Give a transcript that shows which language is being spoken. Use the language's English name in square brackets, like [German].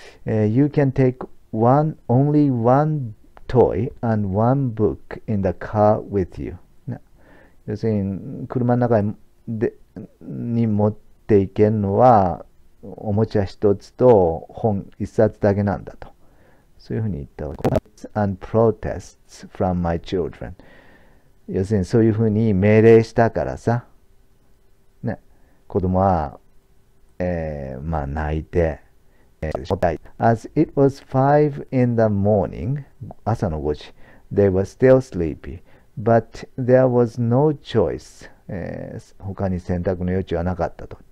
[English] You can take only one toy and one book in the car with you。 [Japanese] 要するに、車の中に持っていけるのは、おもちゃ一つと本一冊だけなんだと。そういうふうに言ったわけ。 [English] and protests from my children。 [Japanese] 要するに、そういうふうに命令したからさ。ね。子供は、泣いて、 [English] As it was 5 in the morning、 [Japanese] 朝の5時、 [English] they were still sleepy。But there was no choice、 [Japanese] 他に選択の余地はなかったと。